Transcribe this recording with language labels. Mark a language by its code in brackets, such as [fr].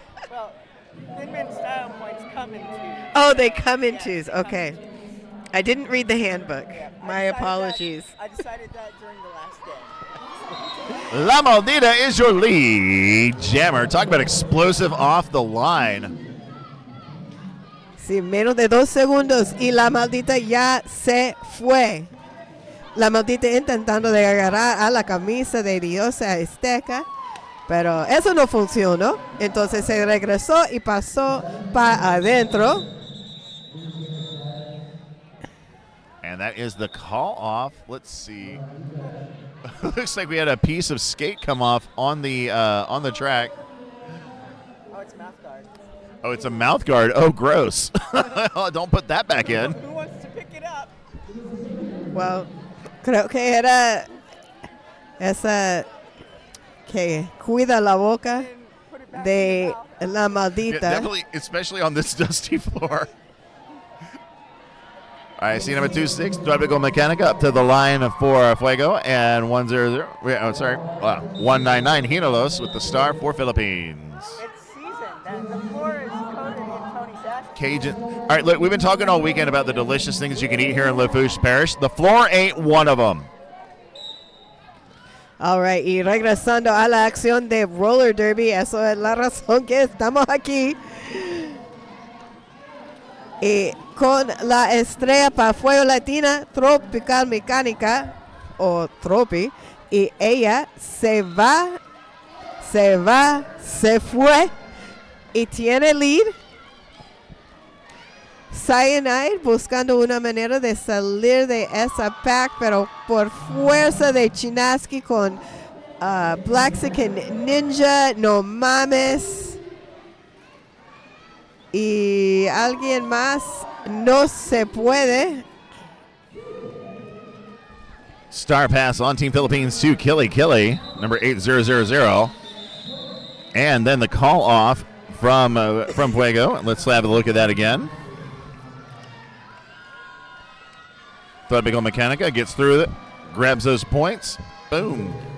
[en] Well, Thin Mint style points come in 2s. Oh, they come in 2s. Okay. I didn't read the handbook. My apologies. I decided that during the last day. La Maldita is your lead jammer. Talk about explosive off the line. [es] Sí, menos de 2 segundos y La Maldita ya se fue. La Maldita intentando de agarrar a la camisa de Diosa Azteca, pero eso no funcionó. Entonces se regresó y pasó para adentro. [en] And that is the call off. Let's see. Looks like we had a piece of skate come off on the track. Oh, it's mouth guard. Oh, it's a mouth guard. Oh, gross. Don't put that back in. Who wants to pick it up? [es] Well, creo que era esa que cuida la boca de La Maldita. [en] Yeah, definitely, especially on this dusty floor. All right, see number 26, Tropical Mechanica up to the line for Fuego, and 100. Oh, sorry, 199 Hinolos with the star for Philippines. It's seasoned. The floor is coated in Tony's ash. Cajun. All right, look, we've been talking all weekend about the delicious things you can eat here in Lafourche Parish. The floor ain't one of them. All right, [es] y regresando a la acción de roller derby, eso es la razón que estamos aquí. Y con la estrella para Fuego Latina, Tropical Mecánica, o Tropi, y ella se fue, y tiene lead. Cyanide buscando una manera de salir de esa pack, pero por fuerza de Chinaski con Blaxican Ninja, no mames. Y alguien más no se puede. [en] Star pass on Team Philippines to Killy, number 8000. And then the call off from Fuego. Let's have a look at that again. Tropical Mechanica gets through it, grabs those points. Boom.